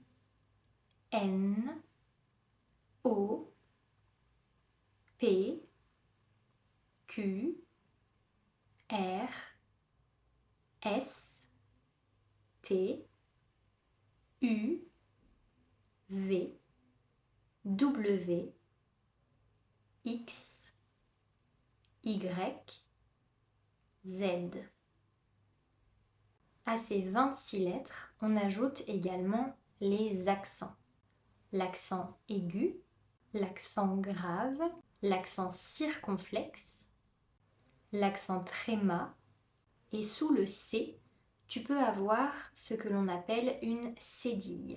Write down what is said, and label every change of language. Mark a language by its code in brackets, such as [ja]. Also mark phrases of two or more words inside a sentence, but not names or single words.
[fr] N, O, P, Q, R, S, T, U, V, W, X, Y, Z. À ces 26 lettres, on ajoute également les accents. L'accent aigu, l'accent grave, l'accent circonflexe, l'accent tréma, et sous le C, tu peux avoir ce que l'on appelle une cédille.